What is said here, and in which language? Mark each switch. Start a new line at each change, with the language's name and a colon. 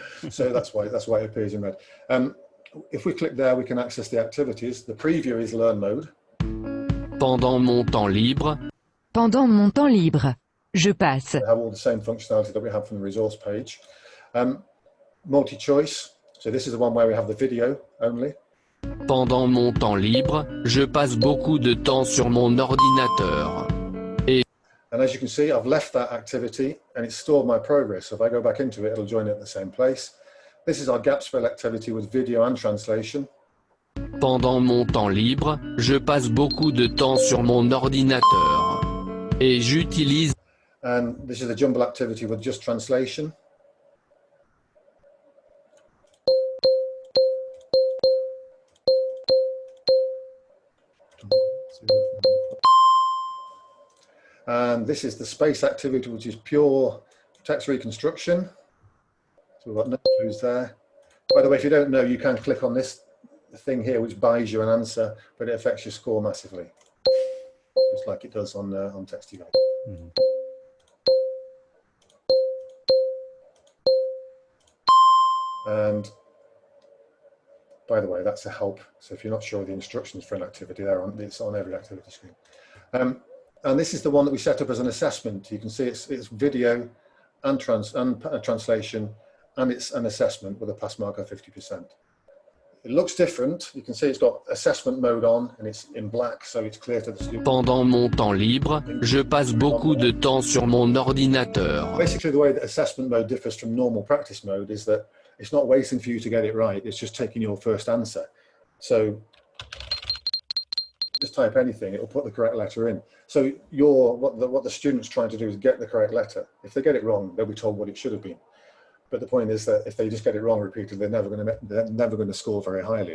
English: So that's why it appears in red. If we click there, we can access the activities. The preview is learn mode.
French: Pendant mon temps libre. Pendant mon temps libre. Je passe.
English: We have all the same functionality that we have from the resource page. Multi-choice. So this is the one where we have the video only.
French: Pendant mon temps libre, je passe beaucoup de temps sur mon ordinateur.
English: And as you can see, I've left that activity and it's stored my progress. So if I go back into it, it'll join it at the same place. This is our gap fill activity with video and translation.
French: Pendant mon temps libre, je passe beaucoup de temps sur mon ordinateur. Et j'utilise...
English: And this is the jumble activity with just translation. And this is the space activity, which is pure text reconstruction. So we've got no clues there. By the way, if you don't know, you can click on this thing here, which buys you an answer, but it affects your score massively, just like it does on Textivate. Mm-hmm. And by the way, that's a help. So if you're not sure of the instructions for an activity, it's on every activity screen. And this is the one that we set up as an assessment. You can see it's video and translation, and it's an assessment with a pass mark of 50%. It looks different. You can see it's got assessment mode on, and it's in black, so it's clear to the student.
French: Pendant mon temps libre, je passe beaucoup de temps sur mon ordinateur.
English: Basically, the way that assessment mode differs from normal practice mode is that it's not waiting for you to get it right. It's just taking your first answer. So just type anything, it'll put the correct letter in. So what the student's trying to do is get the correct letter. If they get it wrong, they'll be told what it should have been. But the point is that if they just get it wrong repeatedly, they're never going to score very highly.